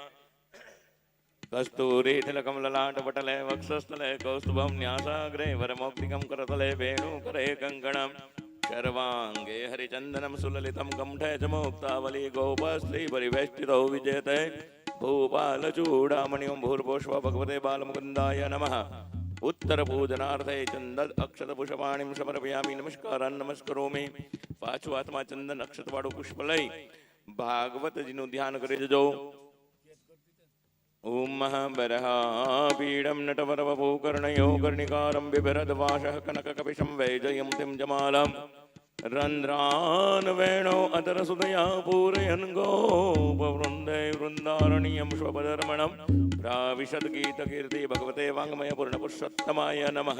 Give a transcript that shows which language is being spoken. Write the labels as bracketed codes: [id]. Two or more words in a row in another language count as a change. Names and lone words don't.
[sa] કસ્તુરી તિલકમલલાટ પટલે વક્ષસ્થલે કૌસ્તુભમ ન્યાસાગ્રે વરમૌક્તિકમ કરતલે વેણુ કરે કંકણમ સર્વાંગે હરિચંદનમ સુલલિતમ કંઠે ચ મુક્તાવલી ગોપસ્ત્રી પરિવેષ્ટિતો વિજેતે ભૂપાલ ચૂડામણિ ભૂર્ભુષ્વ ભગવતે બાલમુકુંદાય નમઃ. ઉત્તર પૂજનાર્થે ચંદન અક્ષત પુષ્પાણીમ સમર્પયામિ નમસ્કારાન નમસ્કરોમિ. [gu] પાછું હાથમાં ચંદન અક્ષત વાળું પુષ્પ લઈ ભાગવતજીનું ધ્યાન કરી જજો. [sa] ॐ महाबरहापीडं नटवरवपूकर्णयो कर्णिकारं बिभरद्वासः कनककपिशं वैजयन्तीं जमालं रन्ध्रान् वेणो अतरसुदया पूरयन् गोपवृन्दे वृन्दारण्यं स्वपदर्मणं प्राविशद्गीतकीर्ति भगवते वाङ्मयपूर्णपुरुषोत्तमाय नमः।